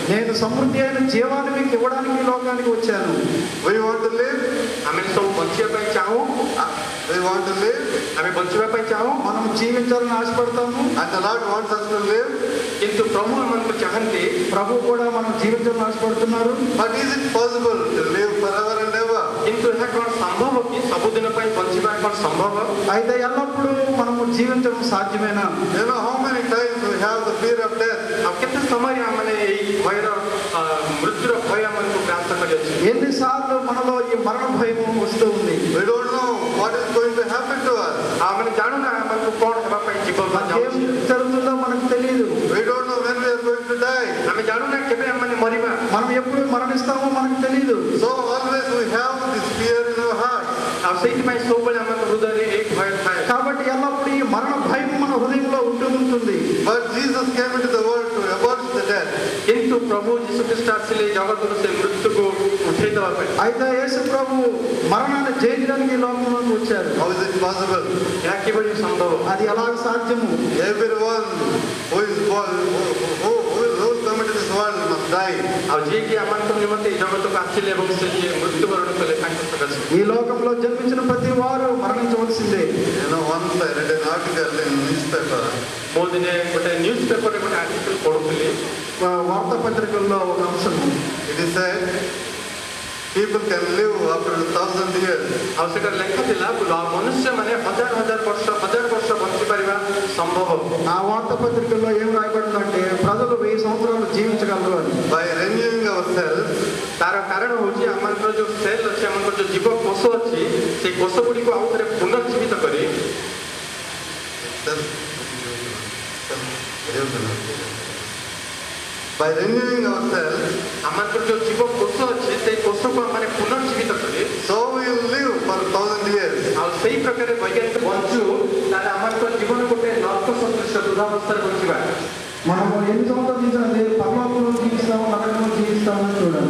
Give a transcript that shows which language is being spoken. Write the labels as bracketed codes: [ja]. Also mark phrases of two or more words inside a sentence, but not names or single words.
[te] నేను సమృద్ధి అయిన జీవాన్ని మీకు ఇవ్వడానికి ఈ లోకానికి వచ్చాను. [en] We want to live. [or] ଆମେ ସବୁ ବଞ୍ଚିବା ପାଇଁ ଚାହୁଁ, [en] We want to live. [or] ଆମେ ବଞ୍ଚିବା ପାଇଁ ଚାହୁଁ, [te] మనం జీవించాలని ఆశపడతాము. [en] And the Lord wants us to live. [or] କିନ୍ତୁ ପ୍ରଭୁ ଆମମାନଙ୍କୁ ଚାହାନ୍ତି। [te] ప్రభు కూడా మనం జీవించాలని ఆశపడుతున్నారు. [en] But is it possible to live forever and ever? [or] କିନ୍ତୁ ଏହା କ'ଣ ସମ୍ଭବ କି ସବୁଦିନ ପାଇଁ ବଞ୍ଚିବା କ'ଣ ସମ୍ଭବ? [te] అయితే ఎల్లప్పుడూ మనము జీవించడం సాధ్యమేనా? [en] You know how many times we have the fear of death. [or] ଆଉ କେତେ ସମୟରେ ଆମମାନେ ଏଇ ଭୟର ମୃତ୍ୟୁର ଭୟ ଆମମାନଙ୍କୁ ଗ୍ରାସ କରିଅଛି। [te] ఎన్నిసార్లు మనలో ఈ మరణ భయం వస్తూ ఉంది. [en] We don't know what is going to happen to us. [or] ଆମେ ଜାଣୁନା ଆମମାନଙ୍କୁ କ'ଣ ହେବା ପାଇଁ ଜୀବନ [te] ఏం [or] ଯାଉଛି। [te] జరుగుతుందో మనకు తెలియదు. [en] We don't know when we are going to die. [or] ଆମେ ଜାଣୁନା କେବେ ଆମମାନେ ମରିବା। [te] మనం ఎప్పుడు మరణిస్తామో మనకు తెలియదు. [en] So always we have this fear in our heart. [or] ଆଉ ସେଇଥିପାଇଁ ସବୁବେଳେ ଆମ ହୃଦୟରେ ଏଇ ଭୟ ଥାଏ। [te] కాబట్టి ఎల్లప్పుడూ ఈ మరణ భయం మన హృదయంలో ఉంటూ ఉంటుంది. [en] But Jesus came into the world to abolish the death. [or] କିନ୍ତୁ ପ୍ରଭୁ ଯୀଶୁଖ୍ରୀଷ୍ଟ ଆସିଲେ ఈ ଜଗତରୁ ସେ ମୃତ୍ୟୁକୁ ଉଠେଇ ଦେବା ପାଇଁ। [te] అయితే యేసు ప్రభు మరణాన్ని జయించడానికి ఈ లోకంలోకి వచ్చారు. [en] How is it possible? [or] ଏହା କିଭଳି ସମ୍ଭବ? [te] అది ఎలాగ సాధ్యము? [en] Everyone who is born, who come into this world must die. [or] ଆଉ ଯିଏକି ଆମମାନଙ୍କ ନିମନ୍ତେ ఈ ଜଗତକୁ ଆସିଲେ ଏବଂ ସେ ଯିଏ ମୃତ୍ୟୁବରଣ କଲେ ତାଙ୍କ ସକାଶେ [te] ఈ లోకంలో జన్మించిన ప్రతి వారు మరణించవలసిందే. [en] You know, once I read an article in newspaper. [or] ମୋ ଦିନେ ଗୋଟେ ନ୍ୟୁଜ୍ ପେପରରେ ଗୋଟେ ଆର୍ଟିକଲ ପଢୁଥିଲି। [te] వార్తాపత్రికల్లో ఒక అంశం. [en] It is said people can live up to 1,000 years. [or] ଆଉ ସେଟା ଲେଖା ଥିଲା ମନୁଷ୍ୟମାନେ ହଜାର ବର୍ଷ ବଞ୍ଚିପାରିବା ସମ୍ଭବ। [te] ఆ వార్తాపత్రికల్లో ఏం రాయబడిందంటే ప్రజలు 1000 సంవత్సరాలు జీవించగలరు అని. [en] By renewing ourselves, [or] ତାର କାରଣ ହେଉଛି ଆମଙ୍କର ଯୋଉ ସେଲ୍ ଅଛି, ଆମଙ୍କର ଯୋଉ ଜୀବ କୋଷ ଅଛି, ସେଇ କୋଷ ଗୁଡ଼ିକୁ ଆଉ ଥରେ ପୁନର୍ଜୀବିତ କରି [en] by renewing ourselves, [or] ଆମଙ୍କର ଯୋଉ ଜୀବ କୋଷ ଅଛି ସେଇ କୋଷକୁ ଆମେ ପୁନର୍ଜୀବିତ କରି [en] so we will live for 1,000 years. [or] ଆଉ ସେଇ ପ୍ରକାର ବୈଜ୍ଞାନିକ ବଞ୍ଚୁ, ତାହେଲେ ଆମଙ୍କର ଜୀବନ ଗୋଟେ ନର୍କ ସଦୃଶ ବୃଦ୍ଧାବସ୍ଥାରେ ବଞ୍ଚିବା। [te] మనము ఎన్ని సంవత్సరాలు జీవించాలి? పరలోకంలో జీవిస్తాము, నరకంలో జీవిస్తామని చూడాలి.